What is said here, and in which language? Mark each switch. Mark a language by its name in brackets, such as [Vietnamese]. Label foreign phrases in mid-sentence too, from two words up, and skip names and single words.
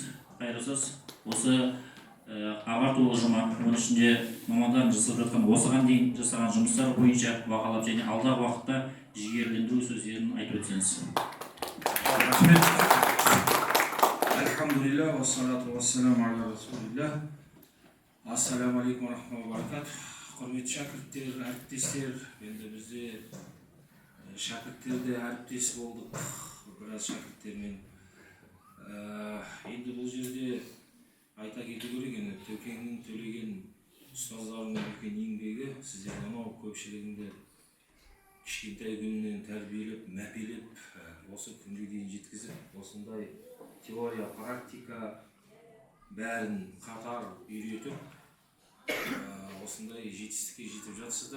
[Kazakh] Қайыр сөз осы ағарту ұжымы, оның ішінде мамандардың жасап жатқан осыған дейін жасаған жұмыстар бойынша бағалап және алдағы уақытта жігерлендіру сөздерін айтып өтсеңіз. Рахмет. Альхамдулилля, [Arabic] والصلاة والسلام على رسول الله. السلام عليكم رحمة الله وبركاته. [Kazakh] Құрметті шәкірттер, әріптестер, енді бізде шәкірттерде әріптес болдық, біраз шәкірттермен. Енді бұл жерде айта кету керек, енді Төкеңнің төлеген ұстаздарының үлкен еңбегі, сіздер анау көпшілігіңді кішкентай күнінен тәрбиелеп, мәпелеп, осы күнге дейін жеткізіп, осындай теория, практика бәрін қатар үйретіп, осындай жетістікке жетіп жатсыздар.